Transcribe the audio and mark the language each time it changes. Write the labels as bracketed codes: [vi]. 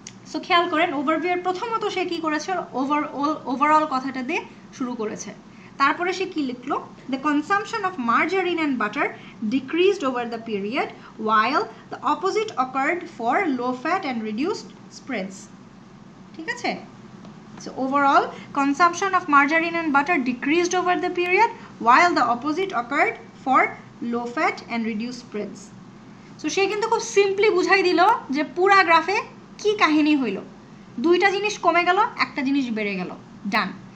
[bn] So খেয়াল করেন ওভারভিউয়ের প্রথমত সে কি করেছে, ওভারঅল কথাটা দিয়ে শুরু করেছে। তারপরে সে কি লিখলো, [en] The consumption of margarine and butter decreased over the period while the opposite occurred for low fat and reduced spreads. [bn] ঠিক আছে? [en] So overall, consumption of margarine and butter decreased over the period, while the opposite occurred for low fat and reduced spreads. [bn] So সে কিন্তু খুব simply বুঝাই দিল যে পুরা গ্রাফে কি কাহিনী হইল, দুইটা জিনিস কমে গেল, একটা জিনিস বেড়ে গেল, ডান।